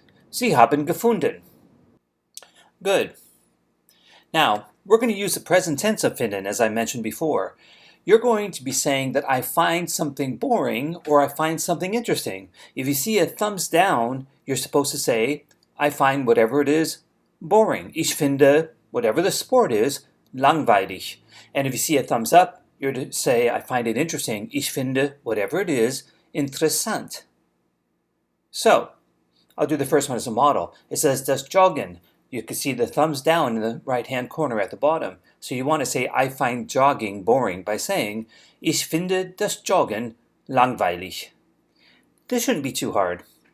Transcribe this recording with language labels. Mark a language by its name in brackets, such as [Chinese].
[German] Sie haben gefunden. [English] Good. Now, we're going to use the present tense of finden, as I mentioned before. You're going to be saying that I find something boring or I find something interesting. If you see a thumbs down, you're supposed to say, I find whatever it is boring. Ich finde, whatever the sport is, langweilig. And if you see a thumbs up, you're to say, I find it interesting. [German] Ich finde, whatever it is, interessant. [English] So, I'll do the first one as a model. It says, das Joggen. You can see the thumbs down in the right-hand corner at the bottom. So you want to say, I find jogging boring by saying, [German] Ich finde das Joggen langweilig. [English] This shouldn't be too hard.